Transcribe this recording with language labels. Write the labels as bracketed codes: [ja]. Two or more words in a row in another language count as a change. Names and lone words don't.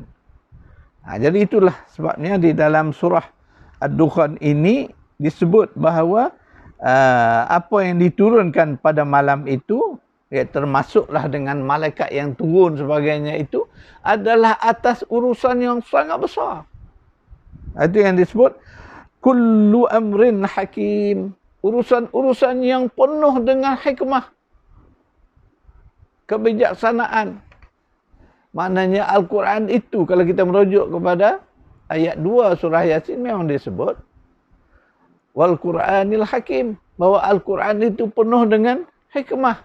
[ms] Jadi itulah sebabnya di dalam surah Ad-Dukhan ini disebut bahawa apa yang diturunkan pada malam itu ya, termasuklah dengan malaikat yang turun sebagainya itu adalah atas urusan yang sangat besar. Itu yang disebut [ar] كل أمر حكيم. [ms] Urusan-urusan yang penuh dengan hikmah, kebijaksanaan. Maknanya Al-Quran itu, kalau kita merujuk kepada ayat 2 surah Yasin, memang disebut [ar] والقرآن الحكيم, [ms] bahwa Al-Quran itu penuh dengan hikmah.